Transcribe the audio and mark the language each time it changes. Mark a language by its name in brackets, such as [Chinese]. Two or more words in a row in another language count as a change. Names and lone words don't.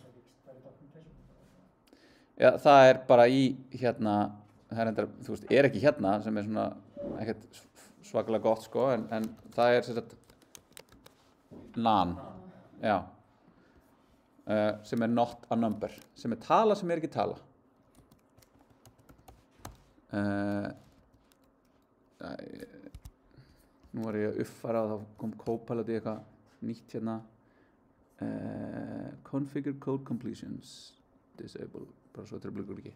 [Icelandic] Já, það bara í hérna, það reyndar, þú veist, ekki hérna sem svona ekkert svakalega gott sko, en það sem sagt nan, já, sem [English] not a number, [Icelandic] sem tala sem ekki tala. Nú var ég að uppfæra og þá kom Copilot í eitthvað nýtt hérna, [English] configure code completions, disable, [Icelandic] bara svo truflar ekki.